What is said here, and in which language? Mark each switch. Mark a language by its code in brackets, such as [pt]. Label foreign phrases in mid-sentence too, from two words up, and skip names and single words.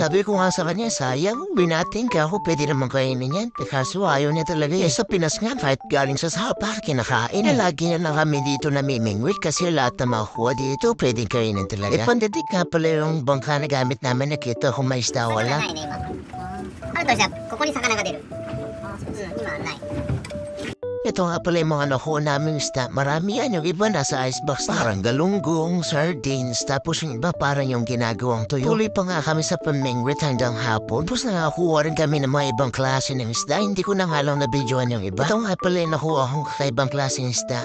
[tl] Sabi ko nga sa kanya, sayang, binating ka ako, pwede naman kainin yan. Kaso ayaw niya talaga. Sa Pinas nga, kahit galing sa sapa, kinakain. Lagi na lang kami dito namimingwit kasi lahat na makuha dito, pwedeng kainin talaga. Pandadik nga pala yung bangka na gamit namin, nakita kung may isda wala. [ja] ないね今。あるとじゃあここに魚が出る。今はない。 [tl] Ito nga pala yung mga nakuha namin isda. Marami yan. Yung iba nasa icebox. Parang galunggong, sardines. Tapos yung iba parang yung ginagawang tuyo. Tuloy pa nga kami sa pamingwit hanggang hapon. Tapos nakakuha rin kami ng mga ibang klase ng isda. Hindi ko na nga lang na-videoan yung iba. Ito nga pala yung nakuha kong kakaibang klase ng isda.